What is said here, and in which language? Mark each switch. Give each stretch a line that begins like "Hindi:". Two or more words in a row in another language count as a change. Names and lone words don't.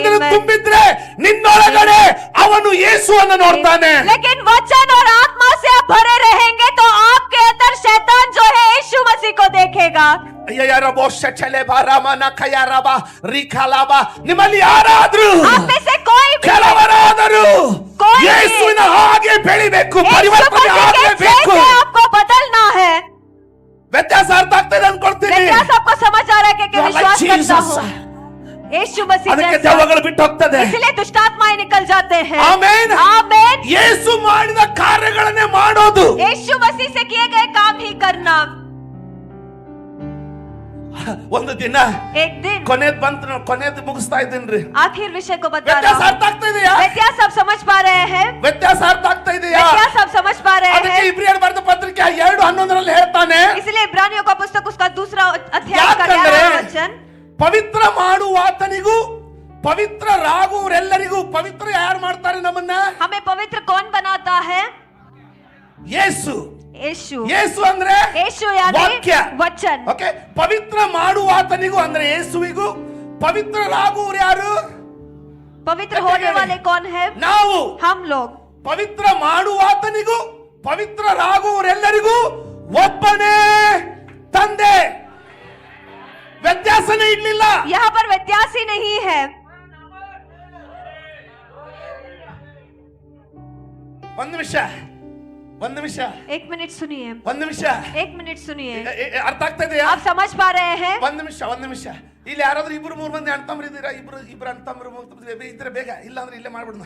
Kannada: ತುಂಬಿದ್ರೆ ನಿನ್ನೊಳಗಡೆ ಅವನು ಯೇಸುವನ್ನು ನೋಡ್ತಾನೆ.
Hindi: लेकिन वचन और आत्मा से आप भरे रहेंगे तो आपके अंदर शैतान जो है यीशु मसीह को देखेगा.
Kannada: ನಿಮ್ಮಲ್ಲಿ ಯಾರಾದ್ರೂ
Hindi: आप में से कोई भी
Kannada: ಕೆಲವರಾದರೂ
Hindi: कोई
Kannada: ಯೇಸುವಿನ ಹಾಗೆ ಬೆಳಿಬೇಕು,
Hindi: यीशु
Kannada: ಪರಿವರ್ತನೆ
Hindi: मसीह के
Kannada: ಆಗಬೇಕು.
Hindi: जैसे आपको बदलना है.
Kannada: ವ್ಯತ್ಯಾಸ ಅರ್ಥ ಆಗ್ತದೆ ಅನ್ಕೊಳ್ತೀನಿ.
Hindi: व्यत्यास आपको समझ आ रहा है कि
English: You are
Hindi: विश्वास
English: like
Hindi: करता
English: Jesus.
Hindi: हूँ यीशु मसीह
Kannada: ಅದಕ್ಕೆ
Hindi: जैसा.
Kannada: ದೆವ್ವಗಳು ಬಿಟ್ಟು ಹೋಗ್ತದೆ.
Hindi: इसलिए दुष्ट आत्माएं निकल जाते हैं.
Kannada: ಆಮೆನ್.
Hindi: आमेन.
Kannada: ಯೇಸು ಮಾಡಿದ ಕಾರ್ಯಗಳನ್ನೇ ಮಾಡೋದು.
Hindi: यीशु मसीह से किए गए काम ही करना.
Kannada: ಒಂದು ದಿನ
Hindi: एक दिन
Kannada: ಕೊನೆದು ಮುಗಿಸ್ತಾ ಇದ್ದೀನ್ರಿ.
Hindi: आखिर विषय को बता
Kannada: ವ್ಯತ್ಯಾಸ
Hindi: रहा
Kannada: ಅರ್ಥ ಆಗ್ತಾ ಇದೆಯಾ?
Hindi: हूँ. व्यत्यास आप समझ पा रहे हैं?
Kannada: ವ್ಯತ್ಯಾಸ ಅರ್ಥ ಆಗ್ತಾ ಇದೆಯಾ?
Hindi: व्यत्यास आप समझ पा रहे
Kannada: ಅದಕ್ಕೆ
Hindi: हैं?
Kannada: ಇಬ್ರಿಯರು ಬರೆದ ಪತ್ರಿಕೆ 2:11 ಹೇಳ್ತಾನೆ,
Hindi: इसलिए इब्रानियों का पुस्तक उसका दूसरा अध्याय का
Kannada: ಯಾಕಂದ್ರೆ
Hindi: 11वां वचन,
Kannada: ಪವಿತ್ರ ಮಾಡುವಾತನಿಗೂ ಪವಿತ್ರರಾಗುವರೆಲ್ಲರಿಗೂ, ಪವಿತ್ರ ಯಾರು ಮಾಡ್ತಾರೆ ನಮ್ಮನ್ನ?
Hindi: हमें पवित्र कौन बनाता है?
Kannada: ಯೇಸು.
Hindi: यीशु.
Kannada: ಯೇಸು ಅಂದ್ರೆ
Hindi: यीशु यानी
Kannada: ವಾಕ್ಯ.
Hindi: वचन.
Kannada: ಓಕೆ, ಪವಿತ್ರ ಮಾಡುವಾತನಿಗೂ ಅಂದ್ರೆ ಯೇಸುವಿಗೂ, ಪವಿತ್ರರಾಗುವರು ಯಾರು?
Hindi: पवित्र होने वाले कौन है?
Kannada: ನಾವು.
Hindi: हम लोग.
Kannada: ಪವಿತ್ರ ಮಾಡುವಾತನಿಗೂ ಪವಿತ್ರರಾಗುವರೆಲ್ಲರಿಗೂ ಒಬ್ಬನೇ ತಂದೆ. ವ್ಯತ್ಯಾಸನೇ ಇರ್ಲಿಲ್ಲ.
Hindi: यहाँ पर व्यत्यास ही नहीं है.
Kannada: ಒಂದು ನಿಮಿಷ
Hindi: एक मिनट सुनिए.
Kannada: ಒಂದು ನಿಮಿಷ
Hindi: एक मिनट सुनिए.
Kannada: ಅರ್ಥ ಆಗ್ತಾ ಇದೆಯಾ?
Hindi: आप समझ पा रहे हैं?
Kannada: ಒಂದು ನಿಮಿಷ ಇಲ್ಲಿ ಯಾರಾದ್ರೂ 2-3 ಮಂದಿ ಅಣ್ತಂಬ್ರು ಇದ್ದೀರಾ? ಇಬ್ರು ಅಣ್ತಂಬ್ರು ಇದ್ರೆ ಬೇಗ, ಇಲ್ಲ ಅಂದ್ರೆ ಇಲ್ಲೇ ಮಾಡ್ಬಿಡೋಣ.